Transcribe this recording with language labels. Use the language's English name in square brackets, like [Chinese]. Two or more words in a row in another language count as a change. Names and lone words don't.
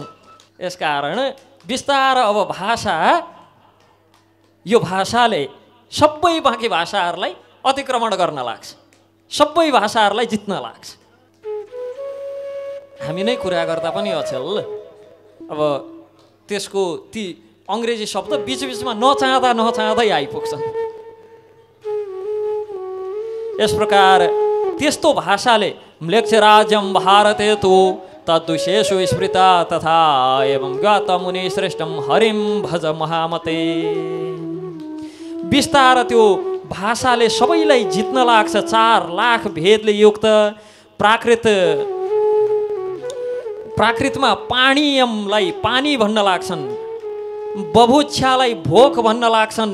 [Nepali] यसकारण बिस्तार अब भाषा, यो भाषाले सबै बाँकी भाषाहरूलाई अतिक्रमण गर्न लाग्छ, सबै भाषाहरूलाई जित्न लाग्छ। हामी नै कुरा गर्दा पनि अचेल अब त्यसको ती अङ्ग्रेजी शब्द बिचबिचमा नचाहँदै आइपुग्छन्। यस प्रकार त्यस्तो भाषाले [Sanskrit] म्लेच्छ राज्यम भारते तु तद्विशेषु स्मृता तथा एवं ज्ञात मुनि श्रेष्ठम हरिम भज महामते। [Nepali] बिस्तार त्यो भाषाले सबैलाई जित्न लाग्छ। 4 लाख भेदले युक्त प्राकृतमा पानीयमलाई पानी भन्न लाग्छन्, बभुच्छालाई भोक भन्न लाग्छन्।